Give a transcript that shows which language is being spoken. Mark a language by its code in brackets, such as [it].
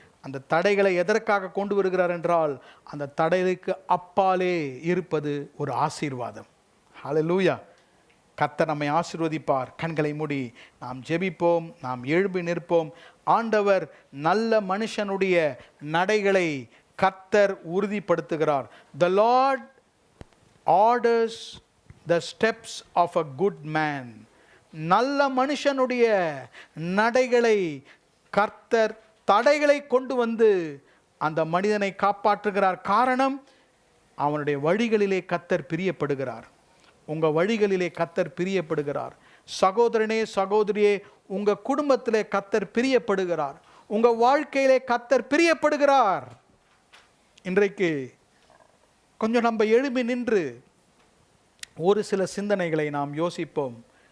[ta] அந்த தடைகளை எதற்காக கொண்டு வருகிறார் என்றால் அந்த தடைகளுக்கு அப்பாலே இருப்பது ஒரு ஆசீர்வாதம். ஹல்லேலூயா. கர்த்தர் நம்மை ஆசீர்வதிப்பார். கண்களை மூடி நாம் ஜெபிப்போம். நாம் எழும்பி நிற்போம். ஆண்டவர் நல்ல மனுஷனுடைய நடைகளை கர்த்தர் உறுதிப்படுத்துகிறார். [en] The Lord orders the steps of a good man. [ta] நல்ல மனுஷனுடைய நடைகளை கர்த்தர் தடைகளை கொண்டு வந்து அந்த மனிதனை காப்பாற்றுகிறார். காரணம், அவனுடைய வழிகளிலே கர்த்தர் பிரியப்படுகிறார். உங்கள் வழிகளிலே கர்த்தர் பிரியப்படுகிறார். சகோதரனே, சகோதரியே, உங்கள் குடும்பத்திலே கர்த்தர் பிரியப்படுகிறார். உங்கள் வாழ்க்கையிலே கர்த்தர் பிரியப்படுகிறார். இன்றைக்கு கொஞ்சம் நம்ம எழும்பி நின்று ஒரு சில சிந்தனைகளை நாம் யோசிப்போம்.